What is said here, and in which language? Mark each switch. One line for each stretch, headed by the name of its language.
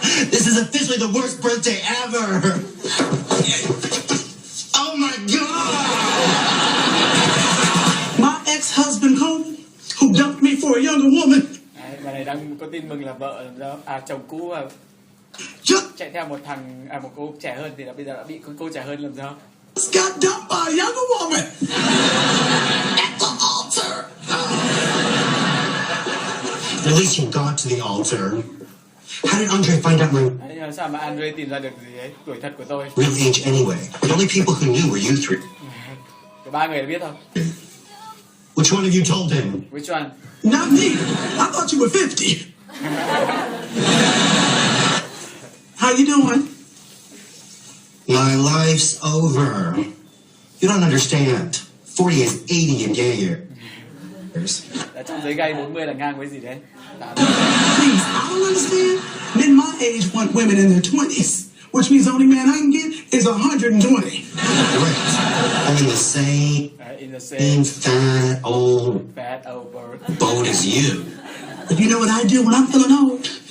English: This is officially the worst birthday ever. Oh my God! My ex-husband Coleman, who dumped me for a younger woman.
Vietnamese: Đấy, bà này đang có tin mừng là vợ chồng cũ chạy theo một cô trẻ hơn thì bây giờ đã bị cô trẻ hơn làm sao?
English: Got dumped by a younger woman. At the altar. At least you got to the altar. How did Andre find out my
Vietnamese: Đấy, sao mà Andre tìm ra được gì ấy tuổi thật của tôi?
English: real age anyway? The only people who knew were you three.
Vietnamese: Có 3 người đã biết không?
English: Which one of you told him? Which one? Not me. I thought you were 50. How you doing? My life's over. You don't understand. 40 is 80 in gay years.
Vietnamese: Trong giới gay 40 là ngang với gì đấy?
English: Please, I don't understand. Men my age want women in their 20s, which means the only man I can get is 120. Correct. I'm in the same fat old boat as you. But you know what I do when I'm feeling old?